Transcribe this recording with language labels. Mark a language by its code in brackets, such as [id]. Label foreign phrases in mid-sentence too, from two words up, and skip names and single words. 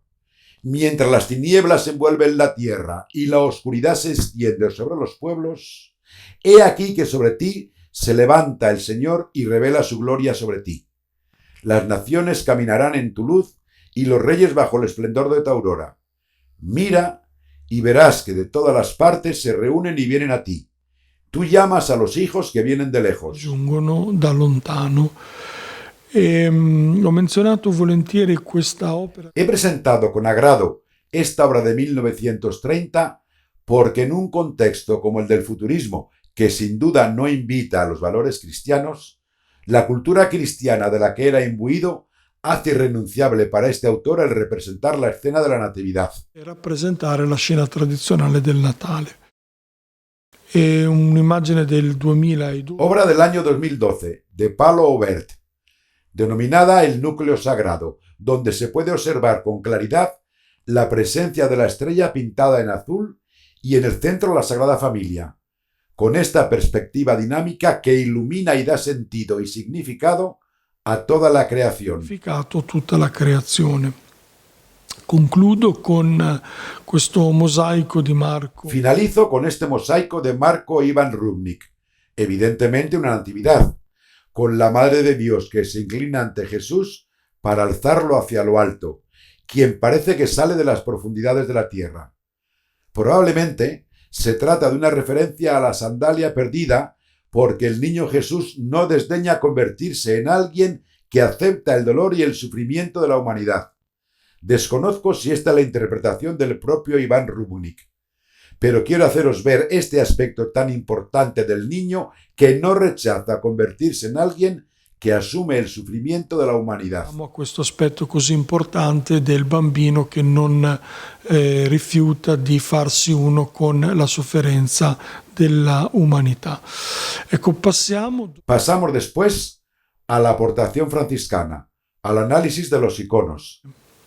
[es] Mientras las tinieblas envuelven la tierra y la oscuridad se extiende sobre los pueblos, he aquí que sobre ti se levanta el Señor y revela su gloria sobre ti. Las naciones caminarán en tu luz y los reyes bajo el esplendor de tu aurora. Mira y verás que de todas las partes se reúnen y vienen a ti. Tú llamas a los hijos que vienen de lejos. [it] Giungono da lontano. Ho menzionato volentieri questa opera. [es] He presentado con agrado esta obra de 1930 porque en un contexto como el del futurismo, que sin duda no invita a los valores cristianos, la cultura cristiana de la que era imbuido hace irrenunciable para este autor el representar la escena de la Natividad. [it] E rappresentare la scena tradizionale del Natale. È un'immagine del 2012. [es] Obra del año 2012, de Palo Aubert, denominada El Núcleo Sagrado, donde se puede observar con claridad la presencia de la estrella pintada en azul y en el centro la Sagrada Familia, con esta perspectiva dinámica que ilumina y da sentido y significado a toda la creación. [it] Significato tutta la creazione. Concludo con questo mosaico di Marco. [es] Finalizo con este mosaico de Marco Ivan Rubnik, evidentemente una natividad, con la Madre de Dios que se inclina ante Jesús para alzarlo hacia lo alto, quien parece que sale de las profundidades de la tierra. Probablemente se trata de una referencia a la sandalia perdida, porque el niño Jesús no desdeña convertirse en alguien que acepta el dolor y el sufrimiento de la humanidad. Desconozco si esta es la interpretación del propio Iván Rubnik, pero quiero haceros ver este aspecto tan importante del niño que no rechaza convertirse en alguien [it] che assume il sufrimiento della umanità. A questo aspetto così importante del bambino che non rifiuta di farsi uno con la sofferenza della umanità. Ecco, [es] Pasamos después a la aportación franciscana, al análisis de los iconos.